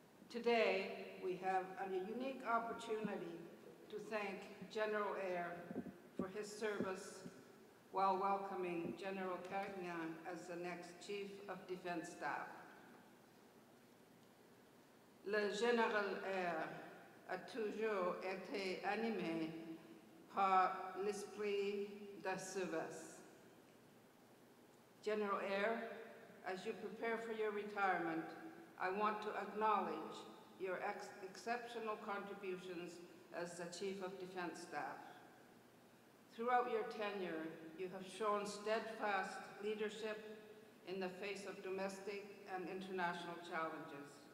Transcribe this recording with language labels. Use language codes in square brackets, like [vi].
[en] Today, we have a unique opportunity to thank General Eyre for his service while welcoming General Carignan as the next Chief of Defence Staff. [fr] Le Général Eyre a toujours été animé par l'esprit de service. [en] General Eyre, as you prepare for your retirement, I want to acknowledge your exceptional contributions as the Chief of Defence Staff. Throughout your tenure, you have shown steadfast leadership in the face of domestic and international challenges.